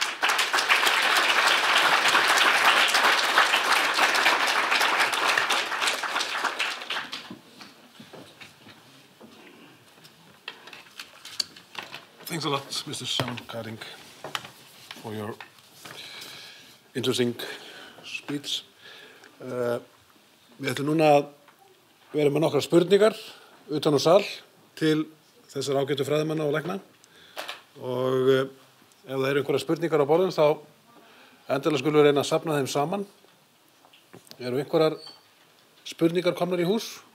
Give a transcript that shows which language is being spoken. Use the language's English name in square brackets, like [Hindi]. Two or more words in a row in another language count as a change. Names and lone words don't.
[English] Thanks a lot, Mr. Sean Kynning, for your interesting speech. [Icelandic] Við ætlum núna að vera með nokkrar spurningar utan á sal til þessar ágætu fræðimanna og lækna. Og ef það eru einhverjar spurningar á borðum þá endilega skulum við reyna að safna þeim saman. Eru einhverjar spurningar komnar í hús?